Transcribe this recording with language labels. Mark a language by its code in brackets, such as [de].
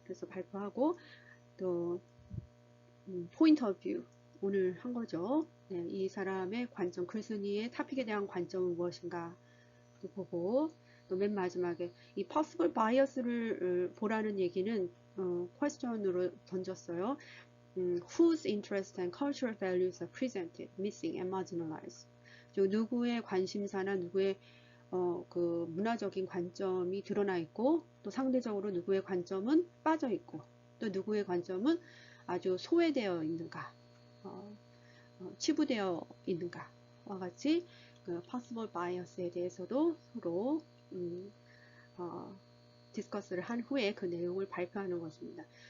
[ko] 그래서 발표하고, 또 포인트 오브 뷰, 오늘 한 거죠. 네, 이 사람의 관점, 글쓴이의 토픽에 대한 관점은 무엇인가 보고, 또 맨 마지막에 이 possible bias를 보라는 얘기는 퀘스천으로 던졌어요. [en] Whose interests and cultural values are presented, missing and marginalized. [ko] 누구의 관심사나 누구의 그 문화적인 관점이 드러나 있고, 또 상대적으로 누구의 관점은 빠져 있고, 또 누구의 관점은 아주 소외되어 있는가, 치부되어 있는가와 같이 그 possible bias에 대해서도 서로 디스커스를 한 후에 그 내용을 발표하는 것입니다.